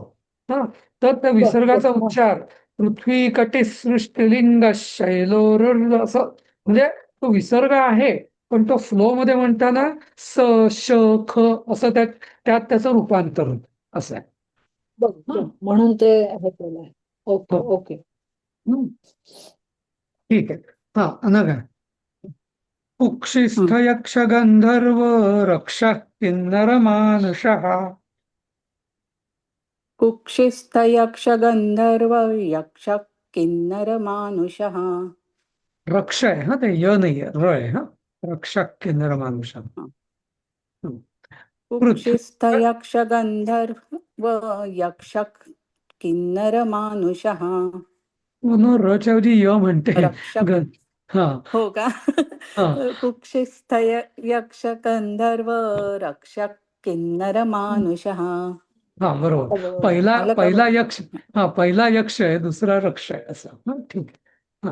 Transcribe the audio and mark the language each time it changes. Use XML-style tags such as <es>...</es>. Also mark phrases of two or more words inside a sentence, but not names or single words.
<mr>हा, तर त्या विसर्गाचा उच्चार</mr> <sa>पृथ्वी कटिह सृष्टिलिंग शैलोर</sa> <mr>असं, म्हणजे तो विसर्ग आहे, पण तो फ्लो मध्ये म्हणताना स श ख असं त्यात त्याचं रूपांतर होतं. असं आहे. म्हणून ते हे केलंय. ओके हो. ओके. ठीक आहे. हा, अनघा.</mr> <sa>कुक्षिस्थ यक्ष गंधर्व रक्षः किन्नर मानुषः. कुक्षिस्थ यक्ष गंधर्व यक्ष किन्नर मानुषः.</sa> <mr>रक्ष आहे हा, ते य नाही आहे, र आहे. हा,</mr> <sa>रक्षः किन्नर मानुषः. कुक्षिस्थ यक्ष गंधर्व यक्षः किन्नरमानुषः</sa> <mr>म्हणून रच्या ऐवजी य म्हणते रक्षक हा हो का हा</mr> <sa>कुक्षिस्थय यक्ष गंधर्व रक्षक किन्नर मानुषः</sa> <mr>हा बरोबर बरोबर. पहिला आलं का पहिला बरं? यक्ष हा पहिला यक्ष आहे दुसरा रक्ष आहे असं हा ठीक आहे हा</mr>